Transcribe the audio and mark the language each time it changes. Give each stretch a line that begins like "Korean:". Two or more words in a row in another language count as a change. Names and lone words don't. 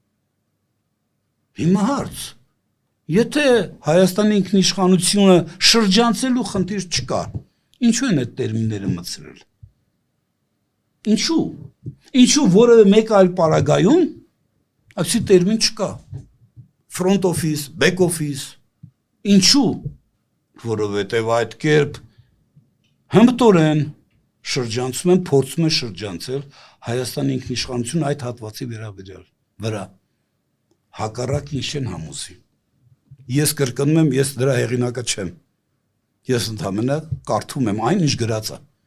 Armenian: Հիմա հարց, եթե Հայաստանի ինքնիշխանությունը շրջանցելու խնդիր չկա, ինչու են այդ տերմինները մտցրել։ Ինչու։ Ինչու որևէ մեկ այլ պարագայում այսի տերմին չկա։
English: Front office, back office,
Armenian: ինչու, որովհետև այդ կերպ հմտորեն շրջանցում են, փորձում են շրջանցել Հայաստանի ինքնիշխանությունը այդ հատվածի վրա, հակառակ ինչ են համոզի։ Ես կրկնում եմ, ես դրա հեղինակը չեմ, ես ընդհանրապես կարդում եմ այն, ինչ գրած է։